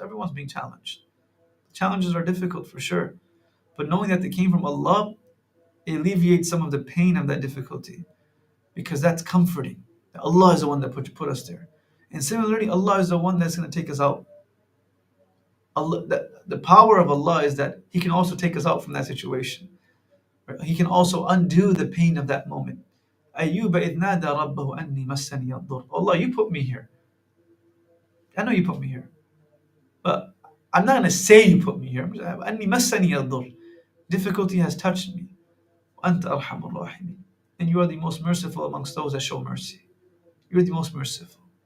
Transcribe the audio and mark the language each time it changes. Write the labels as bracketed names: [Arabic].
[English] Everyone's being challenged. Challenges are difficult for sure, but knowing that they came from Allah, it alleviates some of the pain of that difficulty, because that's comforting. Allah is the one that put us there, and similarly, Allah is the one that's going to take us out. The power of Allah is that He can also take us out from that situation. Right? He can also undo the pain of that moment. [Arabic] أَيُّوبَ إِذْ نَادَى رَبَّهُ أَنِّي مَسَّنِيَ الضُّرُّ. [English] Allah, you put me here. I know you put me here, but I'm not going to say you put me here. [Arabic] أَنِّي مَسَّنِيَ الضُّرُّ. [English] Difficulty has touched me. [Arabic] وَأَنْتَ أَرْحَمُ الرَّاحِمِينَ. [English] And you are the most merciful amongst those that show mercy. You're the most merciful.